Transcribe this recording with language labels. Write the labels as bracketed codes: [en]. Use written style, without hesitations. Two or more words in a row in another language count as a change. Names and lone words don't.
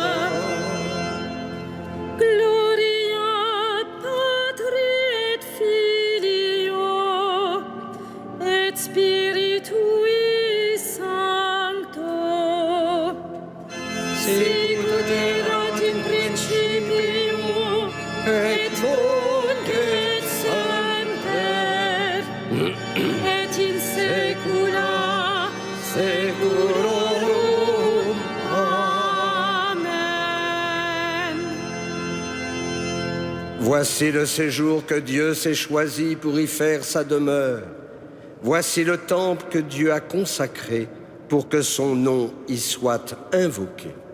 [la] Gloria Patri et Filio et Spiritui Sancto, sicut erat in principio et nunc et semper et in saecula saeculorum. Amen. [fr] Voici le séjour que Dieu s'est choisi pour y faire sa demeure. Voici le temple que Dieu a consacré pour que son nom y soit invoqué.